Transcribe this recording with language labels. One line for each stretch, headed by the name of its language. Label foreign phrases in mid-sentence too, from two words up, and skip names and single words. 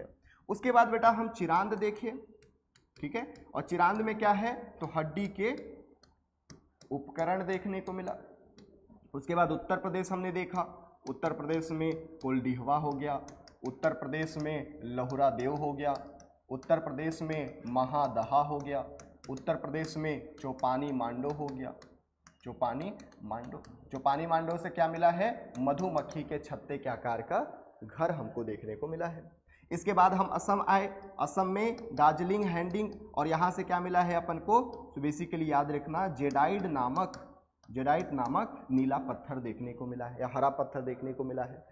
Hindi: उसके बाद बेटा हम चिरांद देखिए, ठीक है, और चिरांद में क्या है, तो हड्डी के उपकरण देखने को मिला। उसके बाद उत्तर प्रदेश हमने देखा, उत्तर प्रदेश में कुलडीहवा हो गया, उत्तर प्रदेश में लहुरा देव हो गया, उत्तर प्रदेश में महादहा हो गया, उत्तर प्रदेश में चौपानी मांडो हो गया। चौपानी मांडो, चौपानी मांडो से क्या मिला है, मधुमक्खी के छत्ते के आकार का घर हमको देखने को मिला है। इसके बाद हम असम आए, असम में दार्जिलिंग हैंडिंग, और यहाँ से क्या मिला है अपन को, तो बेसिकली याद रखना जेडाइट नामक नीला पत्थर देखने को मिला है, या हरा पत्थर देखने को मिला है।